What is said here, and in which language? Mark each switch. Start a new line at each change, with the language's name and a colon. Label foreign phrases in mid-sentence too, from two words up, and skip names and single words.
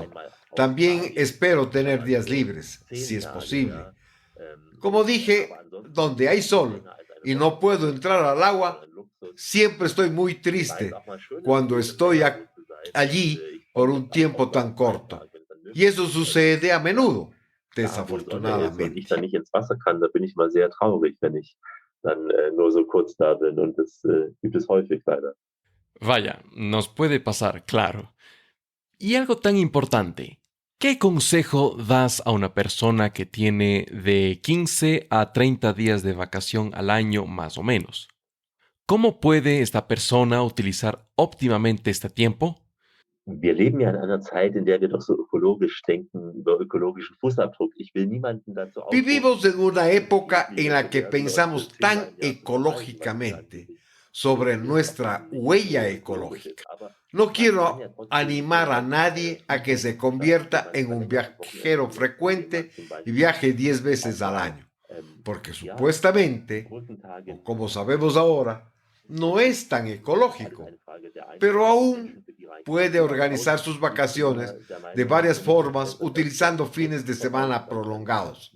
Spanish: También espero tener días libres, si es posible. Como dije, donde hay sol y no puedo entrar al agua, siempre estoy muy triste cuando estoy allí por un tiempo tan corto. Y eso sucede a menudo, desafortunadamente.
German: Wenn ich dann nicht ins Wasser kann, da bin ich mal sehr traurig, wenn ich dann nur so kurz da bin. Und das gibt es häufig leider.
Spanish: Vaya, nos puede pasar, claro. Y algo tan importante, ¿qué consejo das a una persona que tiene de 15 a 30 días de vacación al año más o menos? ¿Cómo puede esta persona utilizar óptimamente este tiempo?
German: Wir leben ja in einer Zeit, in der wir doch so ökologisch denken, über ökologischen Fußabdruck. Ich will niemanden dazu
Spanish: Vivimos en una época en la que pensamos tan ecológicamente sobre nuestra huella ecológica. No quiero animar a nadie a que se convierta en un viajero frecuente y viaje 10 veces al año, porque supuestamente, o como sabemos ahora, no es tan ecológico, pero aún puede organizar sus vacaciones de varias formas utilizando fines de semana prolongados.